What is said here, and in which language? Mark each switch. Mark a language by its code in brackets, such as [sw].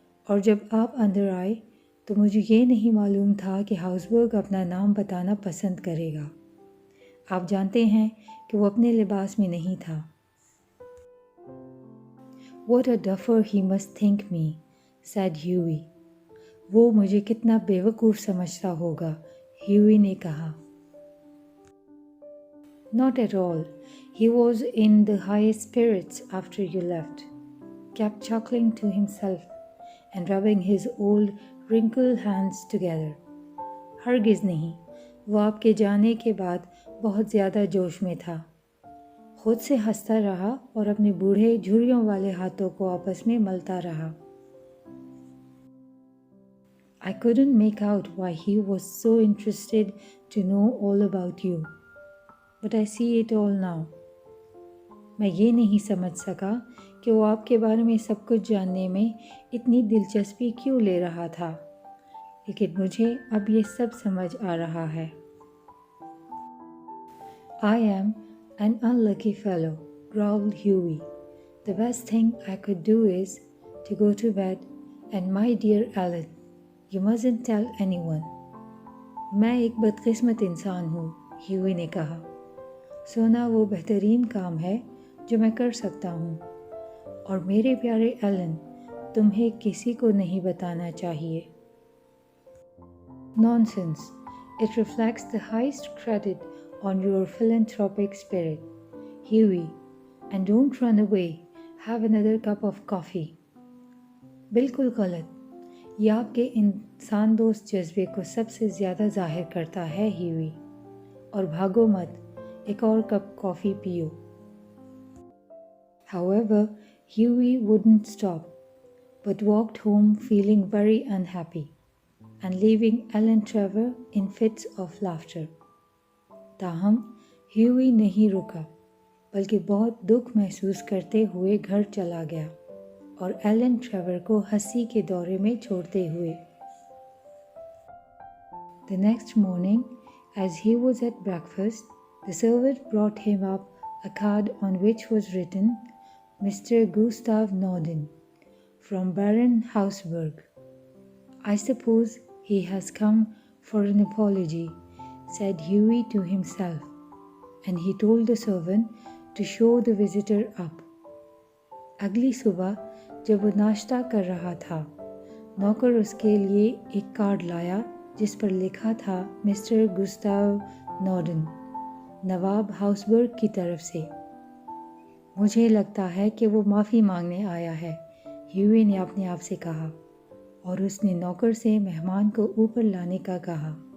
[hi] और जब आप अंदर आए तो मुझे ये नहीं मालूम था कि हाउसबर्ग अपना नाम बताना पसंद करेगा. आप जानते हैं कि वो अपने लिबास में नहीं था. [en] What a duffer he must think me, said Hughie. [hi] वो मुझे कितना बेवकूफ़ समझता होगा, ह्यूई ने कहा. [en] Not at all. He was in the highest spirits after you left, kept chuckling to himself and rubbing his old wrinkled hands together. [hi] हरगिज़ नहीं, वो आपके जाने के बाद बहुत ज़्यादा जोश में था. खुद से हंसता रहा और अपने बूढ़े झुर्रियों वाले हाथों को आपस में मलता रहा। [en] I couldn't make out why he was so interested to know all about you, but I see it all now. [hi] मैं ये नहीं समझ सका कि वो आपके बारे में सब कुछ जानने में इतनी दिलचस्पी क्यों ले रहा था, लेकिन मुझे अब ये सब समझ आ रहा है। [en] I am an unlucky fellow, growled Hughie. The best thing I could do is to go to bed, and my dear Ellen, You mustn't tell anyone. [hi] मैं एक बदकिस्मत इंसान हूँ, ह्यूई ने कहा। सोना वो बेहतरीन काम है जो मैं कर सकता हूँ, और मेरे प्यारे एलन, तुम्हें किसी को नहीं बताना चाहिए। [en] Nonsense. It reflects the highest credit on your philanthropic spirit, Hughie. And don't run away. Have another cup of coffee. [hi] बिल्कुल गलत। यह आपके इंसान दोस्त जज्बे को सबसे ज़्यादा जाहिर करता है, ह्यूई। और भागो मत, एक और कप कॉफ़ी पियो। [en] However, Hughie wouldn't stop, but walked home feeling very unhappy and leaving Ellen Trevor in fits of laughter. [hi] ताहम ह्यूई नहीं रुका, बल्कि बहुत दुख महसूस करते हुए घर चला गया और एलन ट्रेवर को हंसी के दौरे में छोड़ते हुए। [en] The next morning, as he was at breakfast, the servant brought him up a card on which was written, Mr. Gustav Norden, from Baron Hausberg. I suppose he has come for an apology, said Hughie to himself, and he told the servant to show the visitor up. [hi] अगली सुबह जब वो नाश्ता कर रहा था, नौकर उसके लिए एक कार्ड लाया जिस पर लिखा था मिस्टर गुस्ताव नॉर्डन, नवाब हाउसबर्ग की तरफ से। मुझे लगता है कि वो माफ़ी मांगने आया है, ह्यूई ने अपने आप से कहा, और उसने नौकर से मेहमान को ऊपर लाने का कहा।